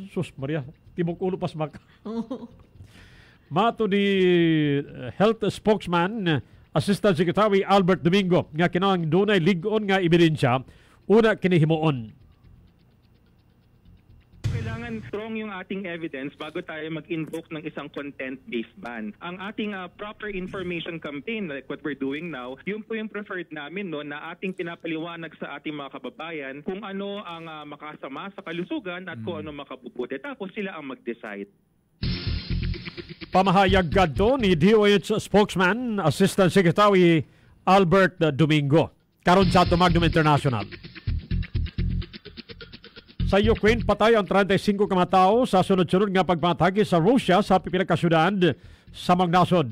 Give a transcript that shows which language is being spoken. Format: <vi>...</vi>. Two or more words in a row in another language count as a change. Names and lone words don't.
<ceb>Sus Maria, tibok ulo pas baka. Mato ni health spokesman Assistant Secretary Albert Domingo nga kinahanglan dunay lig-on nga ebidensya una kini himuon.</ceb> <tl>Kailangan strong yung ating evidence bago tayo mag-invoke ng isang content-based ban. Ang ating</tl> <en>proper information campaign, like what we're doing now,</en> <tl>yun po yung preferred namin no, na ating pinapaliwanag sa ating mga kababayan kung ano ang makasama sa kalusugan at kung ano makabubuti. Tapos sila ang mag-decide.</tl> <ceb>Pamahayag gadto ni DOH spokesman Assistant Secretary Albert Domingo karon sa Magnum International. Sa Ukraine, patay ang 35 ka mga tao sa sunod-sunod nga pagpatake sa Russia sa pipila ka syudad sa mga nasod.</ceb>